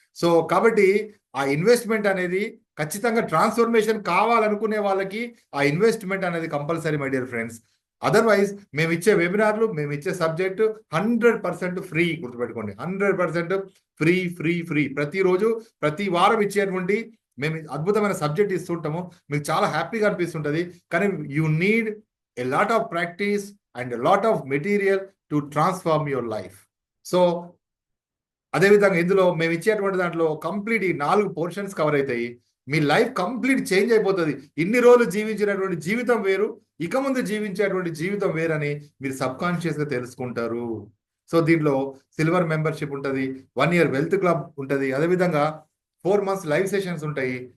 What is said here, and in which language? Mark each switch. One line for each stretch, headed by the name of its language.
Telugu: So కాబట్టి ఆ investment అనేది ఖచ్చితంగా ట్రాన్స్ఫర్మేషన్ కావాలనుకునే వాళ్ళకి ఆ ఇన్వెస్ట్మెంట్ అనేది compulsory, my dear friends. Otherwise మేము ఇచ్చే వెబినార్లు, మేము ఇచ్చే సబ్జెక్టు 100% ఫ్రీ. గుర్తుపెట్టుకోండి. 100% ఫ్రీ. ప్రతిరోజు ప్రతి వారం ఇచ్చేటువంటి మేము అద్భుతమైన సబ్జెక్ట్ ఇస్తుంటాము. మీకు చాలా హ్యాపీగా అనిపిస్తుంటుంది. కానీ
English: You need a lot of practice and a lot of material to transform your life.
Telugu: So అదేవిధంగా ఇందులో మేము ఇచ్చేటువంటి దాంట్లో కంప్లీట్ ఈ 4 పోర్షన్స్ కవర్ అవుతాయి. మీ లైఫ్ కంప్లీట్ చేంజ్ అయిపోతుంది. ఇన్ని రోజులు జీవించినటువంటి జీవితం వేరు, ఇక ముందు జీవించేటువంటి జీవితం వేరని మీరు సబ్కాన్షియస్గా తెలుసుకుంటారు. సో దీంట్లో సిల్వర్ మెంబర్షిప్ ఉంటుంది, 1 year వెల్త్ క్లబ్ ఉంటుంది, అదేవిధంగా 4 months లైవ్ సెషన్స్ ఉంటాయి.